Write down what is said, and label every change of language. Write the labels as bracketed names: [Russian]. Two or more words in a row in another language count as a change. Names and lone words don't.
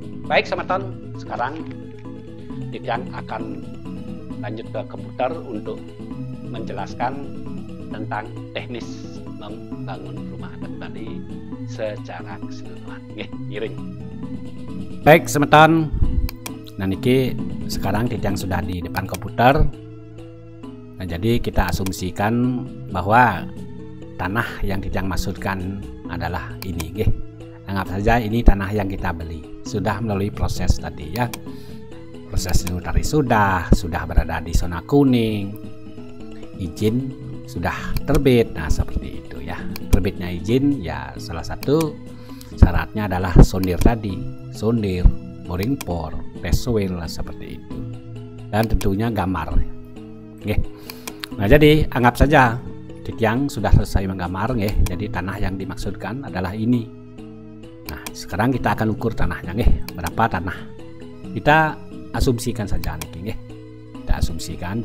[Indonesian] Baik teman-teman, sekarang Titiang akan lanjut ke komputer untuk menjelaskan tentang teknis membangun rumah adat Bali secara keseluruhan. Giring. Baik, semeton. Nah niki sekarang Titiang sudah di depan komputer. Nah jadi kita asumsikan bahwa tanah yang Titiang maksudkan adalah ini, nggih. Anggap saja ini tanah yang kita beli. Sudah melalui proses tadi ya. Proses notari sudah berada di zona kuning, izin sudah terbit. Nah, seperti itu ya. Terbitnya izin ya, salah satu syaratnya adalah sondir tadi, sondir, [English] boring bore, test well lah, [Indonesian] seperti itu. Dan tentunya gambar. Oke. Nah, jadi anggap saja Titiang sudah selesai menggambar, jadi tanah yang dimaksudkan adalah ini. Nah, sekarang kita akan ukur tanahnya, berapa tanah. Kita asumsikan saja nih, kita asumsikan.